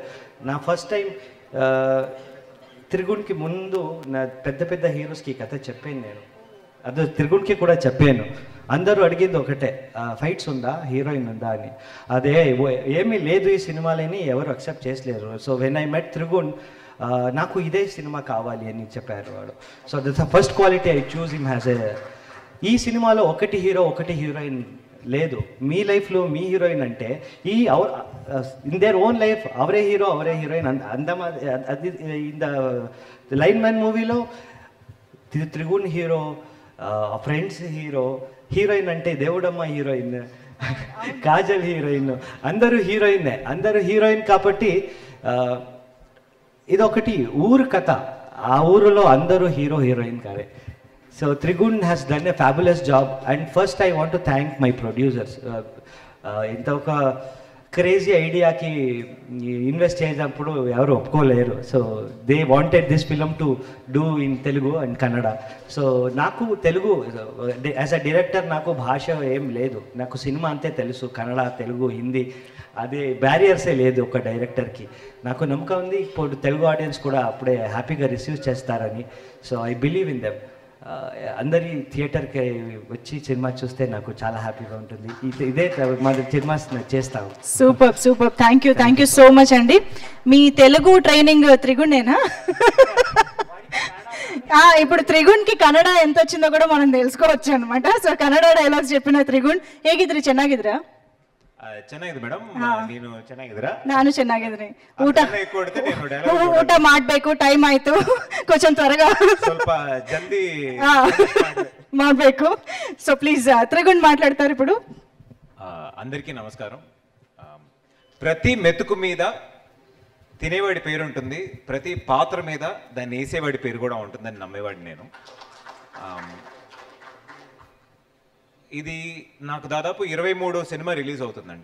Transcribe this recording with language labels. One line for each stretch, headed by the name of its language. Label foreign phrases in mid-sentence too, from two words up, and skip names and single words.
Telugu: నా
English: first time
Telugu: త్రిగుణ్కి ముందు నా పెద్ద హీరోస్కి కథ చెప్పాను నేను, అదే త్రిగుణ్కి కూడా చెప్పాను. అందరూ అడిగింది ఒకటే, ఫైట్స్ ఉందా, హీరోయిన్ ఉందా అని. అదే ఏమీ లేదు ఈ సినిమాలని ఎవరు అక్సెప్ట్ చేసలేరు.
English: so when I met Trigun,
Telugu: నాకు ఇదే సినిమా కావాలి అని చెప్పారు వాడు.
English: so that's the first quality I choose him has a.
Telugu: ఈ సినిమాలో ఒకటి హీరో ఒకటి హీరోయిన్ లేదు. మీ లైఫ్లో మీ హీరోయిన్ అంటే ఈ
English: in their own life
Kannada: ಅವರೇ ಹೀರೋ ಅವರೇ ಹೀರೋಯಿನ್.
Telugu: అది
English: in the Line Man
Telugu: మూవీలో త్రిగుణ్ హీరో, ఫ్రెండ్స్ హీరో, హీరోయిన్ అంటే దేవుడమ్మ హీరోయిన్, కాజల్ హీరోయిన్, అందరూ హీరోయిన్నే. అందరూ హీరోయిన్ కాబట్టి ఇదొకటి ఊరు కథ. ఆ ఊరిలో అందరూ హీరో హీరోయిన్ కాదే.
English: so Trigun has done a fabulous job. and first I want to thank my producers.
Telugu: ఇంత ఒక క్రేజీ ఐడియాకి ఇన్వెస్ట్ చేసినప్పుడు ఎవరు ఒప్పుకోలేరు.
English: so they wanted this film to do in Telugu and Kannada.
Telugu: సో నాకు తెలుగు
English: as a director
Telugu: నాకు భాష ఏం లేదు. నాకు సినిమా అంతే తెలుసు, కన్నడ, తెలుగు, హిందీ. అదే బ్యారియర్సే లేదు ఒక డైరెక్టర్కి. నాకు నమ్మకం ఉంది ఇప్పుడు తెలుగు ఆడియన్స్ కూడా అప్పుడే హ్యాపీగా రిసీవ్ చేస్తారని.
English: so I believe in them.
Telugu: అందరి థియేటర్కి వచ్చి సినిమా చూస్తే నాకు చాలా హ్యాపీగా ఉంటుంది. ఇదే మా సినిమా చేస్తాము.
English: super super, thank you so much
Telugu: అండి. మీ తెలుగు ట్రైనింగ్ త్రిగుణేనా? ఇప్పుడు త్రిಗುಣ್కి ಕನ್ನಡ ఎంత వచ్చిందో కూడా మనం తెలుసుకోవచ్చు అనమాట.
Kannada: సో ಕನ್ನಡ ಡೈಲಾಗ್ಸ್ చెప్పిನ ತ್ರಿಗುಣ್ ಹೇಗಿದ್ರಿ? ಚೆನ್ನಾಗಿದ್ರಾ? ಚೆನ್ನಾಗಿದೆ ಮೇಡಮ್, ನೀನು ಚೆನ್ನಾಗಿದ್ದೀರಾ? ನಾನು ಚೆನ್ನಾಗಿದ್ದೀನಿ. ಊಟ ಮಾಡಬೇಕು, ಟೈಮ್ ಆಯ್ತು,
Telugu: కొంచెం త్వరగా
Kannada: ಸ್ವಲ್ಪ ಜಲ್ದಿ ಮಾಡಬೇಕು.
Telugu: సో ప్లీజ్ త్రిగుణ్ మాట్లాడతారు ఇప్పుడు. అందరికీ నమస్కారం. ప్రతి మెతుకు మీద తినేవాడి పేరు ఉంటుంది, ప్రతి పాత్ర మీద దాన్ని వేసేవాడి పేరు కూడా ఉంటుందని నమ్మేవాడిని నేను. ఇది నాకు దాదాపు 23వ సినిమా రిలీజ్ అవుతుందండి.